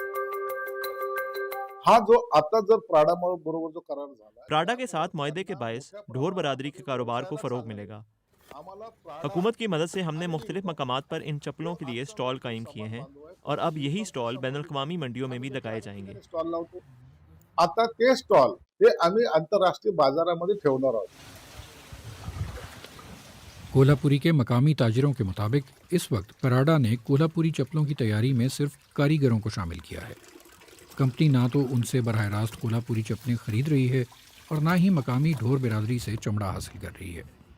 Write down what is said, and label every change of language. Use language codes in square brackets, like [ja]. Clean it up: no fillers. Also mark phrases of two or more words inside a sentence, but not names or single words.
[ur] پراڈا کے ساتھ معاہدے کے باعث ڈھور برادری کے کاروبار کو فروغ ملے گا۔ حکومت کی مدد سے ہم نے مختلف مقامات پر ان چپلوں کے لیے سٹال قائم کیے ہیں اور اب یہی سٹال بین الاقوامی منڈیوں میں بھی لگائے جائیں گے۔ [mr] आता ते स्टॉल हे आम्ही आंतरराष्ट्रीय बाजारामध्ये ठेवणार आहोत۔ [ur] کولہا پوری کے مقامی تاجروں کے مطابق اس وقت پراڈا نے کولہا پوری چپلوں کی تیاری میں صرف کاریگروں کو شامل کیا ہے۔ کمپنی نہ تو ان سے براہ راست کولہا پوری چپلیں خرید رہی ہے اور نہ ہی مقامی ڈھور برادری سے چمڑا حاصل کر رہی ہے۔